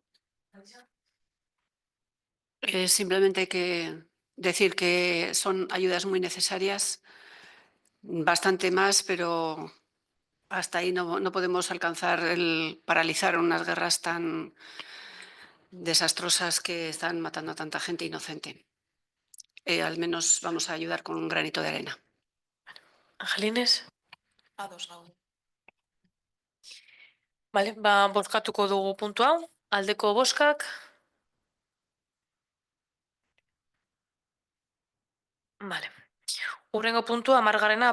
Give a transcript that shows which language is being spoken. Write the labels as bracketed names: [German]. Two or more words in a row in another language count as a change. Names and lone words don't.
[Spanish] Simplemente que decir que son ayudas muy necesarias, bastante más, pero hasta ahí no podemos alcanzar paralizar unas guerras tan desastrosas que están matando a tanta gente inocente. Al menos vamos a ayudar con un granito de arena. Angelines. [Basque] Ados gaude. Vale, bozkatuko dugu puntu hau. Aldeko bozkak. Vale. Urrengo puntua, 10.